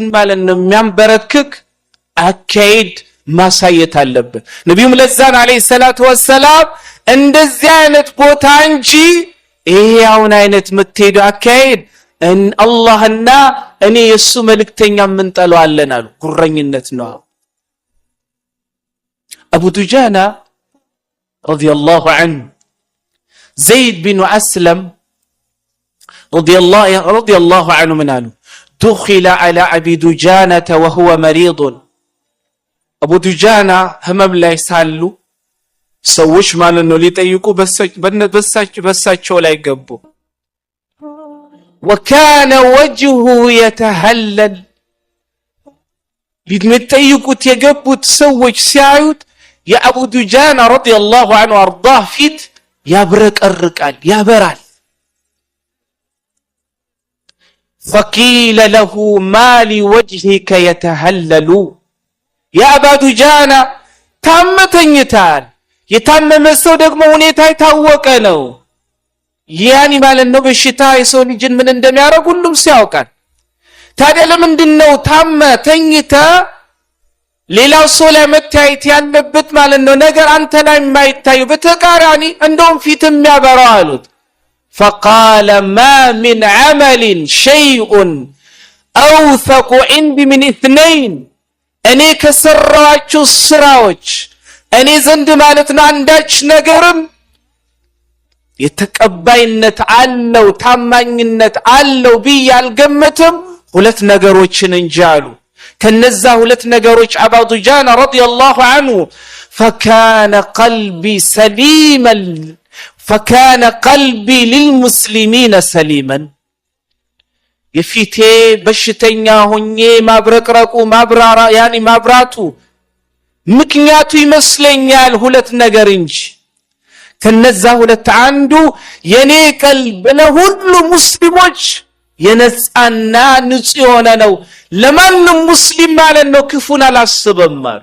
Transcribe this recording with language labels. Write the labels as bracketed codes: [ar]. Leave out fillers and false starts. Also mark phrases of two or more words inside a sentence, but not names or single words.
[am] ማለት ነው የሚያንበረክክ አካሄድ ማሳየት አለበት። ነብዩም ለዛን [ar] عليه الصلاة والسلام [am] እንደዚህ አይነት ቦታ እንጂ ይሄውን አይነት መተዱ አካሄድ አላህና እኔ የሱ መልእክተኛ ምን ጠላዋለን አሉ። ጉረኝነት ነው። አቡ ዱጃና [ar] رضي الله عنه [am] ዘይድ ቢን አስለም [ar] رضي الله عنه [am] ምን አሉ? [ar] دخل على ابي دجانة وهو مريض [am] አቡ ዱጃና ህመም ላይ ሳሉ ሰዎች ማለት ነው ሊጠይቁ በሳቸው ላይ ገቡ። [ar] وكان وجهه يتهلل [am] ሊጠይቁት የገቡት ሰዎች ሲያዩት የአቡ ዱጃና [ar] رضي الله عنه [am] አርዳህ ፊት ያብረቀርቃል፣ ያበራል። [ar] فقيل له ما لوجهك يتهلل يا أبا دجانة [am] ታመተኝታል። የታመመ ሰው ደግሞ ሁኔታ የታወቀ ነው። ያኒ ማለት ነው በሽታ የሰው ልጅን ምን እንደሚያደርግ ሁሉም ሲያውቃል። ታዲያ ለምንድነው ተኝታ ሌላው ሰው ላይ መታየት ያለበት ማለት ነው ነገር አንተ ላይ የማይታዩ በተቃራኒ እንደውም ፊት የሚያበራው አሉት። [ar] فقال ما من عمل شيء أوثق عندي من اثنين [am] እኔ ከሰራችሁ ስራዎች እኔ ዘንድ ማለት ነው አንዳች ነገርም የተቀባይነት አለው ታማኝነት አለው ብዬ አልገመትም ሁለት ነገሮችን እንጂ አሉ። ከነዛ ሁለት ነገሮች አቡ ዱጃና [ar] رضي الله عنه فكان قلبي للمسلمين سليما [am] የፊቴ በሽተኛ ሆኜ ማብረቅረቁ ማብራራ ያኒ ማብራቱ ምክንያቱ ይመስለኛል ሁለት ነገር እንጂ ከነዛ ሁለት አንዱ የኔ ቀልብ ለሁሉ ሙስሊሞች የነጻና ንጹህ የሆነ ነው። ለማንም ሙስሊም ማለት ነው ክፉን አላስብም።